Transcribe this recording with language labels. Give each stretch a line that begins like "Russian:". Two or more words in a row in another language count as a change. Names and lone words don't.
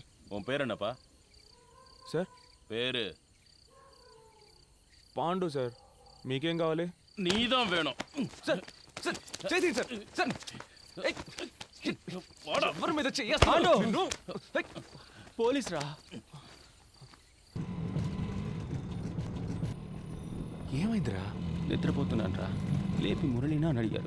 Tamil: உன் பேர் என்னப்பா?
Telugu: సార్
Tamil: பேரு
Telugu: పాండు సార్. మీకేం కావాలి?
Tamil: நீதான் வேணும்.
Telugu: సార్ సార్ చేయండి సార్. సార్ ఎవరి మీద పోలీస్ రా. ఏమైందిరా? నిద్రపోతున్నాను రా, లేపి మురళినా అని అడిగారు.